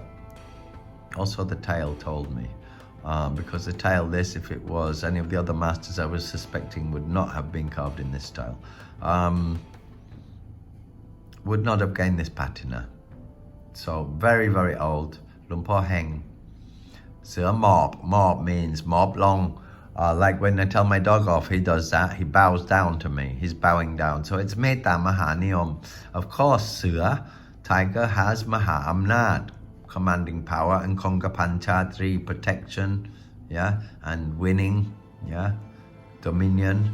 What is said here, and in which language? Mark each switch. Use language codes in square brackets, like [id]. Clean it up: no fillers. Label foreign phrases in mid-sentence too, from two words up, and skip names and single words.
[en] Also the tail told me, because the tail, this, if it was any of the other masters I was suspecting, would not have been carved in this style. Would not have gained this patina. So very, very old. Lumpo Heng. [th] Sữa Mop. [en] Mop means mob long. Like when I tell my dog off, he does that. He bows down to me. He's bowing down. So it's [th] Metta Maha Niyom. [en] Of course, Sữa, tiger, has [th] Maha Amnat, [en] commanding power, and [th] Konga Panchatri, [en] protection, yeah, and winning, yeah, dominion.